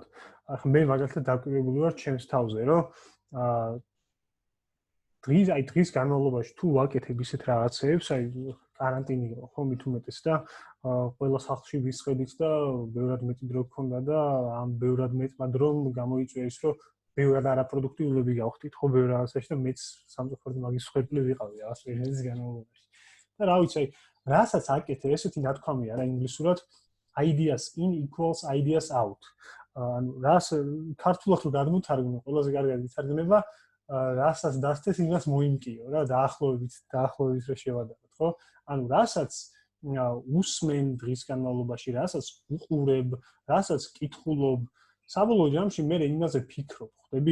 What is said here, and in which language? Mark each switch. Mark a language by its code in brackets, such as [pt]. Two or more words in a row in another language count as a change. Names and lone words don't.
[ka] ახლა მე მაგალითად დაკვირვებული ვარ ჩემს თავზე, რომ დღის განმავლობაში თუ ვაკეთებ ისეთ რაღაცებს, აი каранტინი ხო მით უმეტეს და ყველა სახლში ვისხედით და ბევრად მეტი დრო გქონდა და ამ ბევრად მეტმა დრომ გამოიწვია ის, რომ ბევრად არაპროდუქტიულები გავხდით ხო ბევრ რაღაცაში და მეც სამწუხაროდ მაგის ხვერპლი ვიყავი რაღაც პერიოდის განმავლობაში. და რა ვიცი, აი რასაც აკეთებ, ესეთი ნათქვამია რა ინგლისურად [en] ideas in equals ideas out. [ka] ანუ რას ქართულად რო გადმოთარგმნო, ყველაზე კარგად ითარგმნება რასაც დასწეს იმას მოიმკიო რა დაახლოებით რო შევადაროთ, ხო? ანუ რასაც უსმენ დღის განმავლობაში, რასაც უყურებ, რასაც კითხულობ, საბოლოო ჯამში მე იმაზე ფიქრობ, ხვდები?